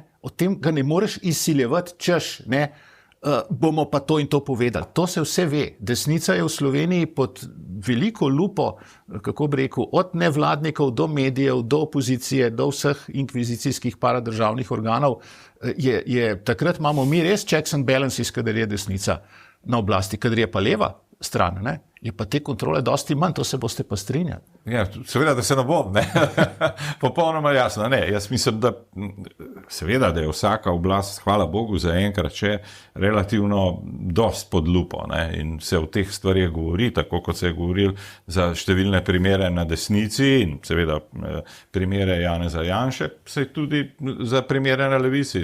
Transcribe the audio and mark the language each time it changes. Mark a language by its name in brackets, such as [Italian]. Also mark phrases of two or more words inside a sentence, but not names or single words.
[Slovenian] O tem ga ne moreš izsiljevati, češ, ne. Bomo pa to in to povedali. To se vse ve. Desnica je v Sloveniji pod veliko lupo, kako bi rekel, od nevladnikov do medijev, do opozicije, do vseh inkvizicijskih paradržavnih organov. Takrat imamo mi res [English] checks and balances, [Slovenian] kadar je desnica na oblasti, kadar je pa leva stran. Ne? Je pa te kontrole dosti manj, to se boste pa strinjali. Ja, seveda, da se ne bom, ne. Popolnoma jasno. Ne, jaz mislim, da seveda, da je vsaka oblast, hvala Bogu, zaenkrat še relativno dost pod lupo, ne, in se o teh stvarih govori, tako kot se je govoril za številne primere na desnici in seveda primere Janeza Janše, se tudi za primere na levici.